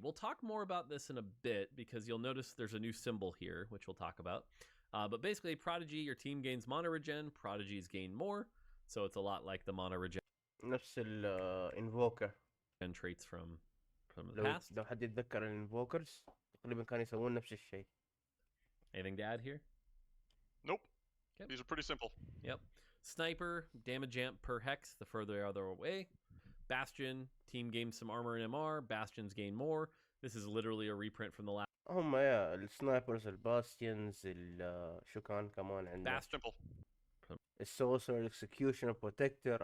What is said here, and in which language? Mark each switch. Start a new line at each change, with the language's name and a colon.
English: We'll talk more about this in a bit because you'll notice there's a new symbol here, which we'll talk about. But basically, Prodigy, your team gains mana regen. Prodigies gain more. So it's a lot like the mana regen
Arabic: نفس الانفوكر.
English: traits from the past.
Arabic: لو حد يتذكر الانفوكرز تقريبا كانوا يسوون نفس الشيء.
English: Anything to add here? Nope. Okay. These are pretty simple. Yep. Sniper, damage amp per hex the further they are away. Bastion, team gains some armor and MR. Bastions gain more. This is literally a reprint from the last.
Arabic: هم يا السنايبرز الباستيونز شو كان كمان عندنا
English: Simple.
Arabic: السوسر اكسكيوشن بروتكتور.